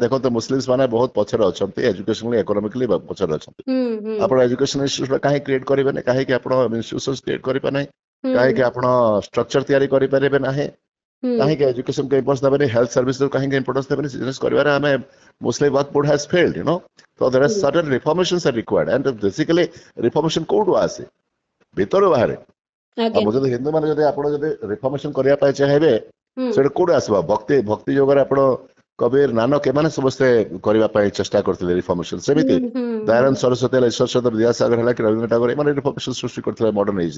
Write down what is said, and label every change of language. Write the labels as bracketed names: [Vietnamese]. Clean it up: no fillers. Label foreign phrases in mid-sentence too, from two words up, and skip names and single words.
[Odia] ଦେଖନ୍ତୁ ମୁସଲିମ୍ସ ମାନେ ବହୁତ ପଛରେ ଅଛନ୍ତି, [English] educationally economically [Odia] ପଛରେ ଅଛନ୍ତି। ଆପଣ [English] education institution [Odia] କାହିଁକି କ୍ରିଏଟ କରିବେନି, କାହିଁକି ଆପଣ [English] institution create [Odia] କରିବେ ନାହିଁ, କାହିଁକି ଆପଣ ଷ୍ଟ୍ରକ୍ଚର ତିଆରି କରିପାରିବେ ନାହିଁ, କାହିଁକି ଏଜୁକେସନ କୁ ଇମ୍ପୋର୍ଟାନ୍ସ ଦେବେନି, [English] health service [Odia] କାହିଁକି ଇମ୍ପୋର୍ଟାନ୍ସ ଦେବେନି। [English] ବିଜନେସ କରିବାରେ ଆମେ Muslim Waqf Board has failed, you know. So there are certain reformations are required and basically reformation [Odia] କୋଉଠୁ ଆସେ? ଭିତରୁ ବାହାରେ। ଆଉ ଯଦି ହିନ୍ଦୁ ମାନେ ଯଦି ଆପଣ ଯଦି ରିଫର୍ମେସନ କରିବା ପାଇଁ ଚାହିଁବେ ସେଟା କୋଉଠୁ ଆସିବ? ଭକ୍ତି ଯୋଗରେ ଆପଣ କବିର ନାନକ ଏମାନେ ସମସ୍ତେ କରିବା ପାଇଁ ଚେଷ୍ଟା କରିଥିଲେ ରିଫର୍ମେସନ। ସେମିତି ଦୟାନନ୍ଦ ସରସ୍ୱତୀ ହେଲା, ଈଶ୍ୱର ଚନ୍ଦ୍ର ବିଦ୍ୟାସାଗର ହେଲା କି ରବୀନ୍ଦ୍ର ଟାଗୋର ଏମାନେ ରିଫର୍ମେସନ ସୃଷ୍ଟି କରିଥିଲେ [English] modern age.